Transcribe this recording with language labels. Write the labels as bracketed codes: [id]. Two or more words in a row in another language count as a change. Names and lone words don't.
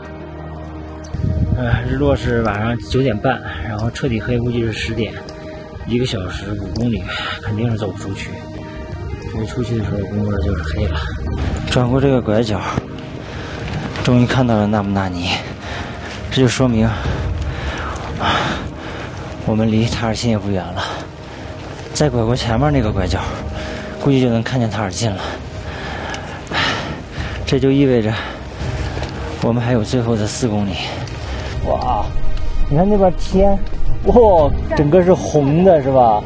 [zh] 日落是晚上9點半，然後徹底黑估計是10點，1個小時5公里，肯定是走不出去。所以出去的時候公路就是黑了。轉過這個拐角，終於看到了納木納尼，這就說明我們離塔爾沁也不遠了，再拐過前面那個拐角，估計就能看見塔爾沁了。這就意味着我們還有最後的4公里。哇，你看那邊天，哇，整個是紅的，是吧？